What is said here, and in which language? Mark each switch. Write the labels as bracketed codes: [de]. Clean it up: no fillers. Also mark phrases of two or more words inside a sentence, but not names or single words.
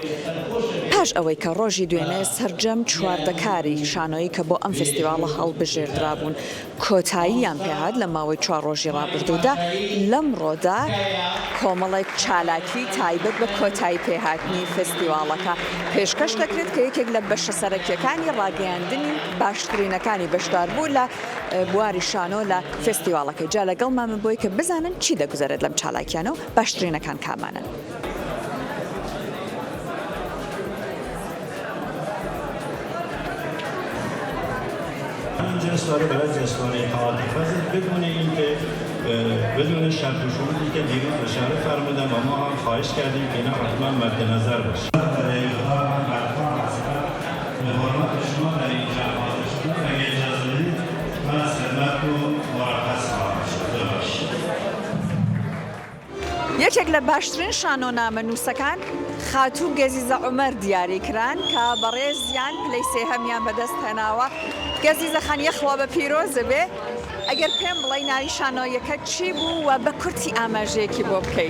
[ckb] پاش ئەوەی کە ڕۆژی دوێنێ سەرجەم چواردەکاری شانۆیی کە بۆ ئەم فستیڤاڵە هەڵبژێردرابوون کۆتاییان پێهات لە ماوەی 4 ڕۆژی ڕابردوودا، لەمڕۆدا کۆمەڵێک چالاکی تایبەت بە کۆتایی پێهاتنی فستیڤاڵەکە پێشکەش دەکرێت کە یەکێک لە بەشە سەرەکیەکانی ڕاگەیاندنی باشترینەکانی بەشداربوو لە بواری شانۆ لە فستیڤاڵەکەی. جا لەگەڵمان بۆی کە بزانن چی دەگوزارێت لەم چالاکیانە و باشترینەکان کامانن. [fa] جنسواره برای جنسواره حادثه بدون اینکه بدون شرط و شروطی که دیروز اشاره فرمودم و ما هم خواهش کردیم که اینا حتما مد نظر باشه. به حرمت شما در اینجا حاضر شدم و اجازه بدید من از خدمت رو مرخص خواهم شد. [ckb] یەکێک لە باشترین شانۆنامە نووسەکان خاتوو گەزیزە عومەر دیاریکران کە بەڕێزیان پلەی سێهەمیان بەدەست هێناوە. گەزیزە خان یەخوا بە پیرۆزە بێ، ئەگەر پێم بڵێ ناوی شانۆیەکە چی بوو و بە کورتی ئاماژەیەکی بۆ بکەیت؟